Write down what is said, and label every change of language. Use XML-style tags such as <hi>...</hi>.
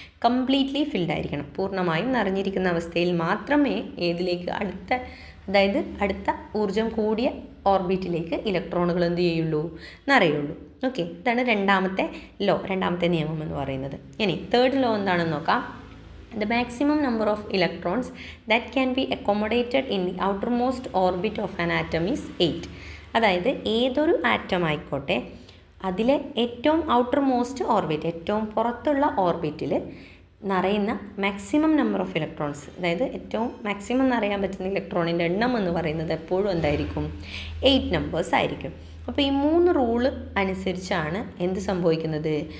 <ml>Completely filled ആയിരിക്കണം. പൂർണ്ണമായും നിറഞ്ഞിരിക്കുന്ന അവസ്ഥയിൽ മാത്രമേ ഏതിലേക്ക് അതായത് അടുത്ത ഊർജം കൂടിയ ഓർബിറ്റിലേക്ക് ഇലക്ട്രോണുകൾ എന്ത് ചെയ്യുള്ളൂ? നിറയുള്ളൂ. ഓക്കെ, ഇതാണ് രണ്ടാമത്തെ നിയമം എന്ന് പറയുന്നത്. ഇനി തേർഡ് ലോ എന്താണെന്ന് നോക്കാം.</ml> <en>The maximum number of electrons that can be accommodated in the outermost orbit of an atom is 8.</en> <ml>അതായത് ഏതൊരു ആറ്റം ആയിക്കോട്ടെ അതിലെ ഏറ്റവും ഔട്ടർമോസ്റ്റ് ഓർബിറ്റ്, ഏറ്റവും പുറത്തുള്ള ഓർബിറ്റിൽ നിറയുന്ന മാക്സിമം നമ്പർ ഓഫ് ഇലക്ട്രോൺസ്, അതായത് ഏറ്റവും മാക്സിമം നിറയാൻ പറ്റുന്ന ഇലക്ട്രോണിൻ്റെ എണ്ണം എന്ന് പറയുന്നത് എപ്പോഴും എന്തായിരിക്കും? 8 നമ്പേഴ്സ് ആയിരിക്കും. അപ്പോൾ ഈ 3 റൂള് അനുസരിച്ചാണ് എന്ത് സംഭവിക്കുന്നത്?</ml>